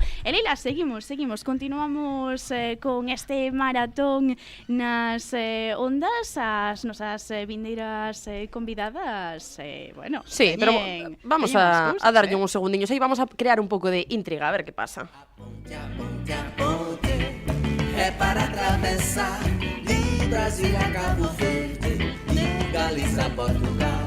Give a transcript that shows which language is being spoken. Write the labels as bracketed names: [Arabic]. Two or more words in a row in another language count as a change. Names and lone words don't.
[Galician] E Leila, seguimos, continuamos con este maratón nas ondas, as nosas vindeiras convidadas, bueno, sí, pero vamos a darlle uns segundiños aí, vamos a crear un pouco de intriga, a ver que pasa. [Portuguese] É para atravessar de Brasília a Cabo Verde, de Galiza a Portugal.